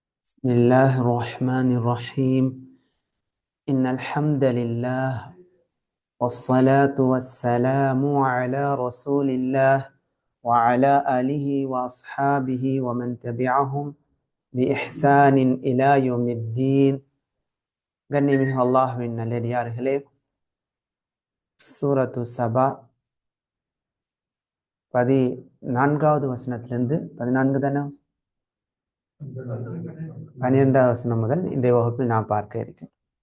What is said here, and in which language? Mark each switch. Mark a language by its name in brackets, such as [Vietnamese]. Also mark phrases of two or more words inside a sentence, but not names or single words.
[Arabic] بسم الله الرحمن الرحيم إن الحمد لله والصلاة والسلام على رسول الله وعلى آله وأصحابه ومن تبعهم بإحسان إلى يوم الدين [Tamil] கண்ணியமிகு அல்லாஹ்வின் நல்லடியார்களே, சூரத்து சபா 14வது வசனத்திலிருந்து 14 தானே 12வது வசனம் முதல் இன்றைய வகுப்பில் நாம் பார்க்க இருக்கிறோம்.